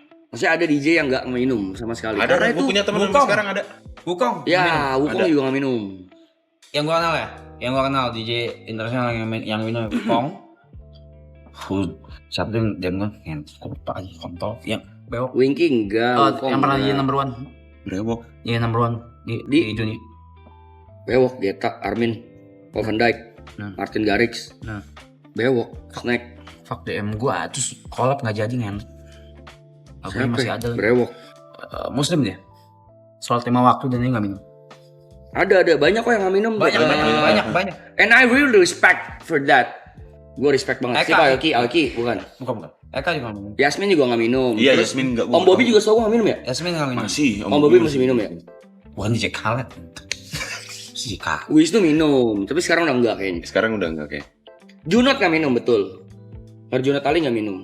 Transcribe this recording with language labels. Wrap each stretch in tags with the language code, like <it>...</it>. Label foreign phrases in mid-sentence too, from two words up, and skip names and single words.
<id>Maksudnya ada DJ yang nggak minum sama sekali. Ada, Karena gue punya teman sekarang ada. Wukong. Ya, Wukong Ada. juga nggak minum. Yang gua kenal ya, DJ internasional yang minum Wukong. Siapa tuh yang gua lupa aja kontol yang bewok. Winky enggak. Wukong Yang pernah enggak. jadi</id> <en>number one.</en> <id>Brewok. Iya</id> <en>number one</en> <id>di dunia. Bewok, Geta, Armin, Paul Van Dijk, Martin Garrix. Bewok, Snack. Fuck DM gua terus collab nggak jadi kan. Aku masih ada. Brewok. Muslim dia. Sholat 5 waktu dan dia nggak minum. Ada banyak kok yang nggak minum. Banyak.</id> <en>And I really respect for that.</en> <id>Gue respect banget. Eka. Siapa Alki bukan. Bukan. Eka juga nggak minum. Yasmin juga nggak minum. Iya, Terus Yasmin nggak. Om Bobby juga selalu nggak minum ya? Yasmin nggak minum. Masih. Om Bobby masih minum ya? Bukan DJ Khaled. Si Khaled. Wiz tuh minum, tapi sekarang udah enggak kayaknya. Sekarang udah enggak kayak. Junot nggak minum, betul. Herjunot Ali nggak minum.</id>